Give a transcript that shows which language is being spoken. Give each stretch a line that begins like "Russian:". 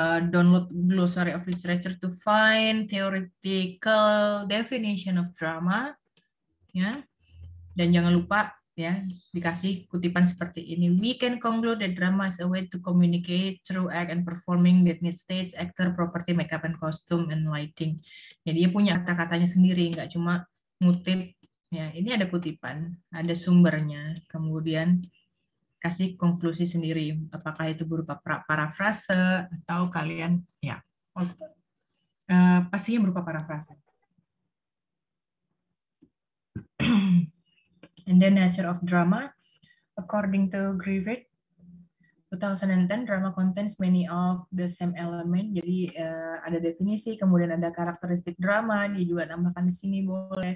English: download glossary of literature to find theoretical definition of drama, ya.
Indonesian: Dan jangan lupa ya dikasih kutipan seperti ini.
English: We can conclude that drama is a way to communicate through act and performing that needs stage, actor, property, makeup, and costume, and lighting.
Indonesian: Jadi dia punya kata-katanya sendiri, nggak cuma ngutip. Ya, ini ada kutipan, ada sumbernya. Kemudian kasih konklusi sendiri. Apakah itu berupa parafrase atau kalian ya pastinya berupa parafrase.
English: And then nature of drama, according to Griffith, 2010, drama contains many of the same element.
Indonesian: Jadi ada definisi, kemudian ada karakteristik drama, dia juga tambahkan di sini boleh.